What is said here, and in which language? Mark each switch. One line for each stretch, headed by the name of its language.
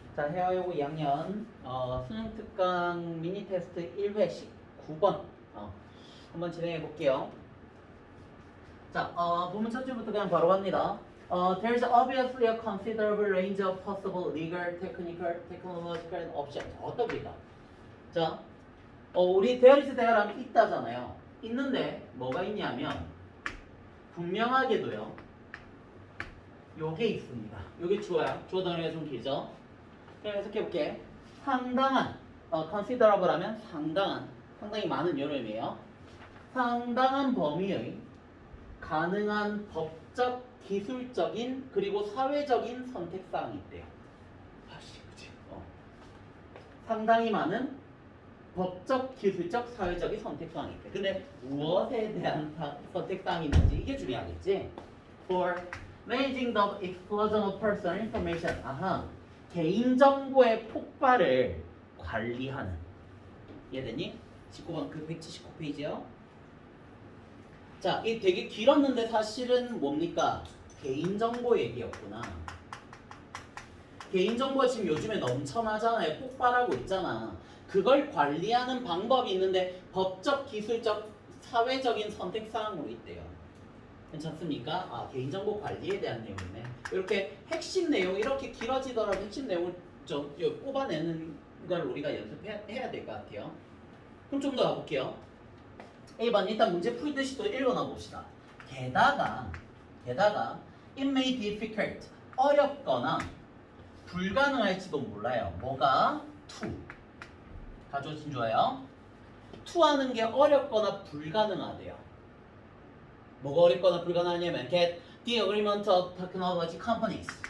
Korean: 자, 헤어요고 2학년 수능 특강 미니 테스트 1회 19번 한번 진행해 볼게요. 자, 부문 첫 줄부터 그냥 바로 갑니다.
English: There's obviously a considerable range of possible legal, technical, technological and options.
Korean: 어떻습니까? 자, 우리 대열이지 대열하면 있다잖아요. 있는데 뭐가 있냐면 분명하게도요. 요게 있습니다. 요게 주어야. 주어 단어가 좀 길죠? 그럼 해석해볼게. 상당한, considerable 하면 상당히 많은 이런 의미예요. 상당한 범위의 가능한 법적, 기술적인, 그리고 사회적인 선택사항이 있대요. 그치. 상당히 많은 법적, 기술적, 사회적인 선택사항이 있대. 근데 무엇에 대한 선택사항이 있는지 이게 중요하겠지.
English: For managing the explosion of personal information.
Korean: 개인정보의 폭발을 관리하는. 이해되니? 19번 그 179페이지요. 자, 이 되게 길었는데 사실은 뭡니까? 개인정보 얘기였구나. 개인정보가 지금 요즘에 넘쳐나잖아요. 폭발하고 있잖아. 그걸 관리하는 방법이 있는데 법적, 기술적, 사회적인 선택사항으로 있대요. 괜찮습니까? 개인정보 관리에 대한 내용이네. 이렇게 핵심 내용, 이렇게 길어지더라도 핵심 내용을 뽑아내는 걸 우리가 연습해야 될 것 같아요. 그럼 좀 더 가볼게요. 1번 일단 문제 풀듯이 또 읽어놔 봅시다. 게다가
English: it may be difficult
Korean: 어렵거나 불가능할지도 몰라요. 뭐가? to 가져오신 좋아요. to 하는 게 어렵거나 불가능하대요. 뭐가 어렵거나 불가능하냐면
English: get the agreement of technology companies.